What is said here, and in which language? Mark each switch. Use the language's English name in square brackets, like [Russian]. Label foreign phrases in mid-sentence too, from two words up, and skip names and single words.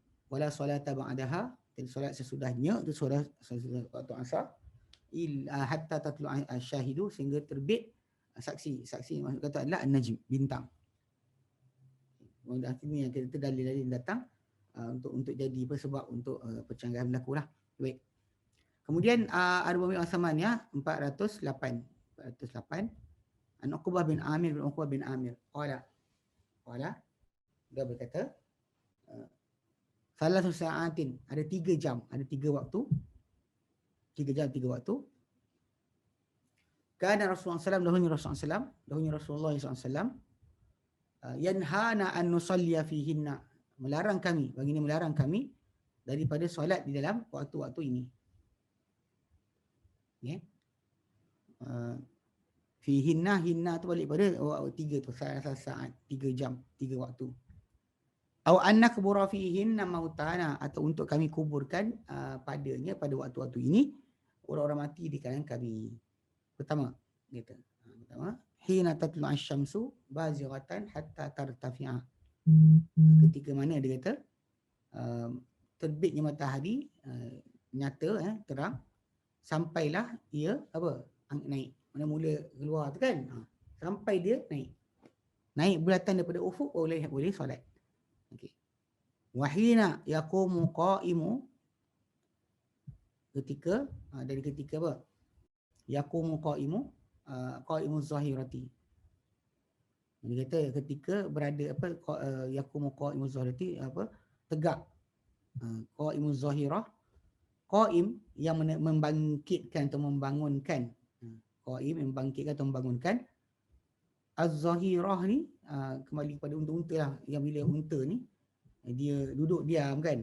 [Arabic] ولا صلاة بعدها, [Malay] solat sesudahnya tu solat waktu asar [Arabic] حتى تطلع الشاهد, [Malay] sehingga terbit saksi maksud kata adalah an-najm, bintang. Artinya yang kita dalil-dalil datang untuk jadi sebab untuk percanggahan berlaku lah. Baik. Kemudian Ar-Rabi' Al-Samaniyah 408 An Uqbah bin Amir qala dia berkata [Arabic] ثلاث ساعات, [Malay] ada 3 jam, ada 3 waktu. 3 jam 3 waktu. [Arabic] كان رسول الله ﷺ, [Malay] dahulunya Rasulullah SAW [Arabic] ينهانا أن نصلي فيهن, [Malay] melarang kami daripada solat di dalam waktu-waktu ini. Okay. Fihinna, hinna tu balik pada 3 tu, saat 3 jam 3 waktu. [Arabic] أو أن نقبر فيهن موتانا, [Malay] atau untuk kami kuburkan pada waktu-waktu ini orang-orang mati di kalangan kami. [Arabic] Pertama حين تطلع الشمس بازغة حتى ترتفع. [Malay] Ketika mana dia kata terbitnya matahari nyata, terang, sampailah ia naik. Mana mula keluar tu kan, sampai dia naik bulatan daripada ufuk boleh solat. Okey. [Arabic] وحين يقوم قائم, [Malay] ketika dari ketika [Arabic] يقوم قائم الظهيرة. [Malay] Dia kata ketika berada [Arabic] يقوم قائم الظهيرة [Malay] tegak. [Arabic] قائم الظهيرة, [Malay] qa'im yang membangkitkan atau membangunkan. Qa'im membangkitkan atau membangunkan. Az-zahirah ni kembali kepada unta-unta lah, yang bila unta ni dia duduk diam kan.